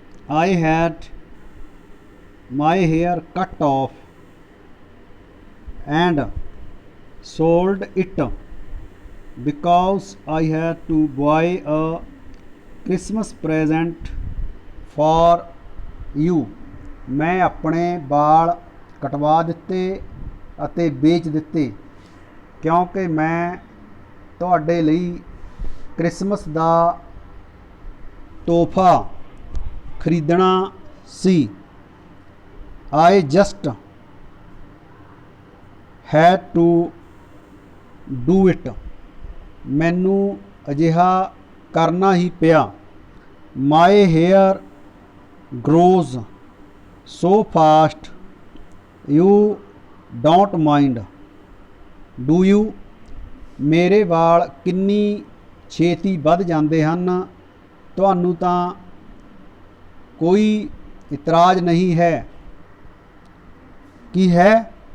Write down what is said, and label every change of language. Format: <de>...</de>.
<en>I had my hair cut off and sold it because I had to buy a Christmas present for you.</en> <pa>ਮੈਂ ਆਪਣੇ ਵਾਲ ਕਟਵਾ ਦਿੱਤੇ ਅਤੇ ਵੇਚ ਦਿੱਤੇ ਕਿਉਂਕਿ ਮੈਂ ਤੁਹਾਡੇ ਲਈ ਕ੍ਰਿਸਮਸ ਦਾ ਤੋਹਫਾ ਖਰੀਦਣਾ ਸੀ।</pa> <en>I just had to do it.</en> <pa>ਮੈਨੂੰ ਅਜਿਹਾ ਕਰਨਾ ਹੀ ਪਿਆ।</pa> <en>My hair grows so fast, you don't mind, do you?</en> <pa>ਮੇਰੇ ਵਾਲ ਕਿੰਨੀ ਛੇਤੀ ਵੱਧ ਜਾਂਦੇ ਹਨ, ਤੁਹਾਨੂੰ ਤਾਂ ਕੋਈ ਇਤਰਾਜ਼ ਨਹੀਂ ਹੈ। ਕੀ ਹੈ?</pa>